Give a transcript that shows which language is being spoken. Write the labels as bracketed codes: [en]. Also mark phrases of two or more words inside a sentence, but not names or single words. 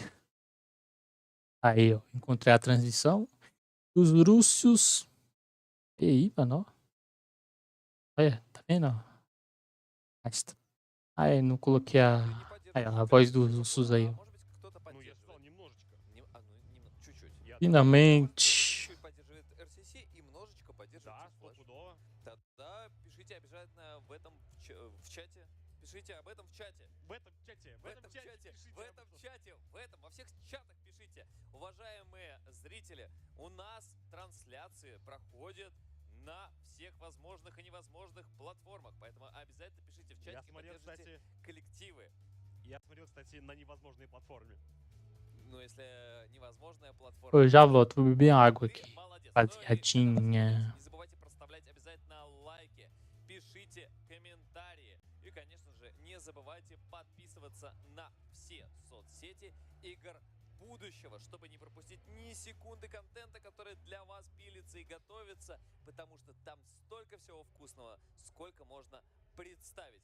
[pt] Aí, ó, encontrei a transição dos russos. E aí, mano, olha, tá vendo? Aí, não coloquei a voz dos russos aí, ó. Finalmente. [ru] Пишите об этом в чате. В этом чате. Во всех чатах пишите. Уважаемые зрители, у нас трансляции проходят на всех возможных и невозможных платформах. Поэтому обязательно пишите в чате и поддержите коллективы. Я смотрел, кстати, на невозможной платформе. Ну, если невозможная платформа... [pt] Eu já volto, vou beber água aqui. Rapaziadinha. [ru] Не забывайте проставлять обязательно лайки. Пишите комментарии. И, конечно же, не забывайте подписываться на все соцсети игр будущего, чтобы не пропустить ни секунды контента, который для вас пилится и готовится, потому что там столько всего вкусного, сколько можно представить.